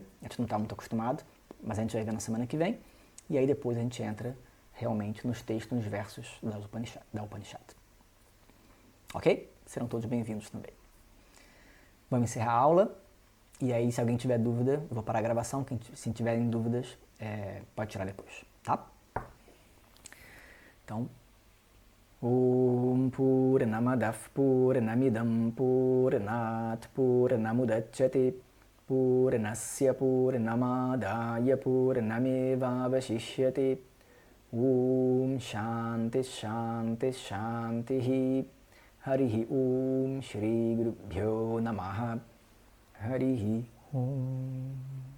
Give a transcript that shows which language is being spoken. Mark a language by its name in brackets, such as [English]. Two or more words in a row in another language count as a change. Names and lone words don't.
[Portuguese] A gente não está muito acostumado, mas a gente vai ver na semana que vem. E aí depois a gente entra realmente nos textos, nos versos da Upanishad. Ok? Serão todos bem-vindos também. Vamos encerrar a aula. E aí, se alguém tiver dúvida, eu vou parar a gravação. Se tiverem dúvidas, pode tirar depois, tá? Então, [Sanskrit] ॐ पूर्णमदः पूर्णमिदं पूर्णात् पूर्णमुदच्यते पूर्णस्य पूर्णमादाय पूर्णमेवावशिष्यते ॐ शान्तिः शान्तिः शान्तिः हरिः ॐ श्री गुरुभ्यो नमः हरिः ॐ